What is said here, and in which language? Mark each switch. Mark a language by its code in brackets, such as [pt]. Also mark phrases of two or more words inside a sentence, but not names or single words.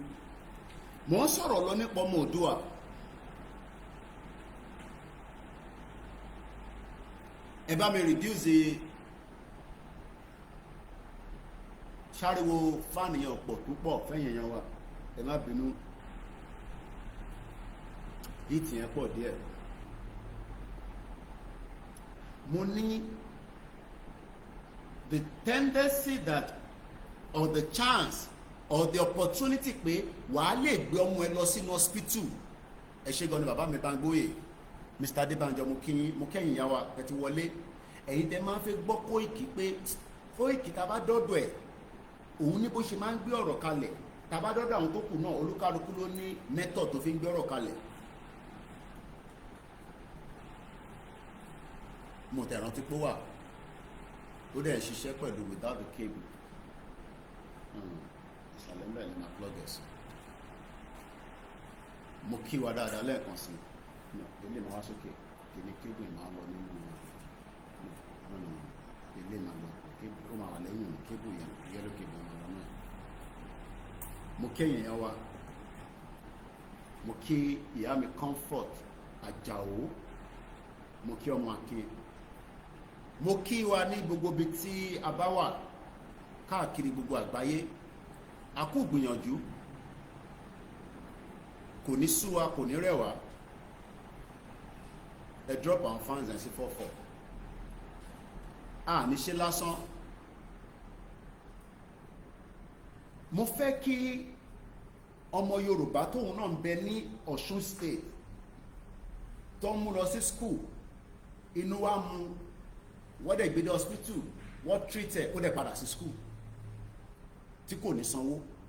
[yo] Mo ń sọ̀rọ̀ lọ nípa ọmọ Oòduà. Ẹ bá mi reduce ṣáriwo fáànì yẹn ọ̀pọ̀ púpọ̀ fẹ́yìn yẹn wa, ẹ má bínú hìtì yẹn pọ̀ díẹ̀. Mo ní [en] the tendency that or the chance or the opportunity [yo] pé wàá lè gbé ọmọ ẹ lọ sínú hospital. Ẹ ṣé gan ni bàbá mi Bángóyè Mr. Adébánjọ mo kẹ́yìn yá wa ẹ ti wọlé. Ẹ̀yin tẹ́ máa ń fẹ́ gbọ́ Koiki pé Koiki tá a bá dọ́dọ̀ ẹ̀ òun ní bó ṣe máa ń gbé ọ̀rọ̀ kalẹ̀, tá a bá dọ́dọ̀ àwọn tó kù náà olúkálukú ló ní method tó fi ń gbé ọ̀rọ̀ kalẹ̀. Mo tẹ̀ rántí pé wà ó dẹ̀ ń ṣiṣẹ́ pẹ̀lú [en] without the cable. [yo] Ìsàlẹ̀ ń bẹ̀ ní ma plug ẹ̀ sí. Mo kí wa dáadáa lẹ́ẹ̀kan sí ilé ma wá sókè kí ni cable máa lọ nínú ilé máa lọ ó máa wà lẹ́yìn cable yẹn [en] yellow cable [yo] máa lọ náà. Mo kẹ́yìn yẹn wa, mo kí ìyá mi Comfort Àjàó, mo kí ọmọ Akin, mo kí wa ní gbogbo ibi tí a bá wà káàkiri gbogbo àgbáyé. A kú gbìyànjú, kò ní sú wa kò ní rẹ̀ wá. Ẹ [en] drop our fans [yo] ẹ̀ sí 44. Ní ṣe lásán. Mo fẹ́ kí ọmọ Yorùbá tóun náà ń bẹ ní Ọ̀ṣun state tó ń mú lọ sí school, inú wa mú wọ́n dẹ̀ gbé dé hospital, wọ́n treat ẹ̀ ó dẹ̀ padà sí school tí kò ní sanwó.